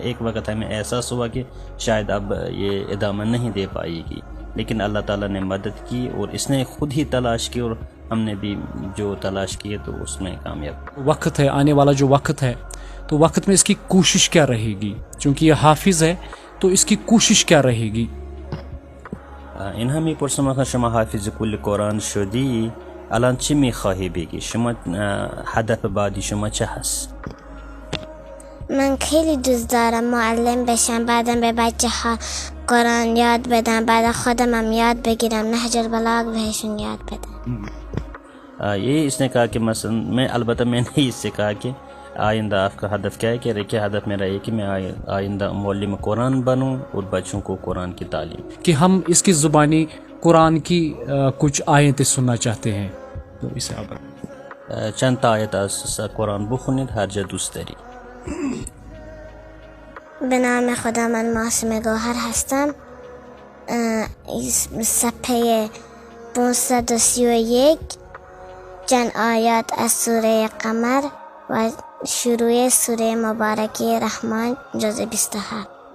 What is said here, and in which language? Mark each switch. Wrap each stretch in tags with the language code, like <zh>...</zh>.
<ur>ایک وقت ہمیں احساس ہوا کہ شاید اب یہ ادامہ نہیں دے پائے گی، لیکن اللہ تعالیٰ نے مدد کی اور اس نے خود ہی تلاش کی اور ہم نے بھی جو تلاش کیے تو اس میں کامیاب. وقت ہے آنے والا جو وقت ہے تو وقت میں اس کی کوشش کیا رہے گی؟ چونکہ یہ حافظ ہے تو اس کی کوشش کیا رہے گی؟</ur> <fa>این همی پرسم از شما حافظ کل قرآن شدی، الان چی میخواهی بگی؟ شما هدف بعدی شما چه هست؟ من خیلی دوست دارم معلم بشم، بعدم به بچه ها قرآن یاد بدم، بعد خودم هم یاد بگیرم، نهج البلاغ بهشون یاد بدم.</fa> <ur>یہ اس نے کہا کہ مثلا البتہ میں نے اس سے کہا کہ آئندہ آپ کا ہدف کیا ہے؟ کہ دیکھیے ہدف میرا یہ کہ میں آئندہ معلم قرآن بنوں اور بچوں کو قرآن کی تعلیم. کہ ہم اس کی زبانی قرآن کی کچھ آیتیں سننا چاہتے ہیں تو اسے آپ</ur> <fa>چند تا آیت از قرآن بخونید هر جا دوست داری. به نام خدا من معصومه گوهر هستم. صفحه 531 چند آیات از سوره قمر و شروع سوره مبارکه رحمان جز 27.</fa>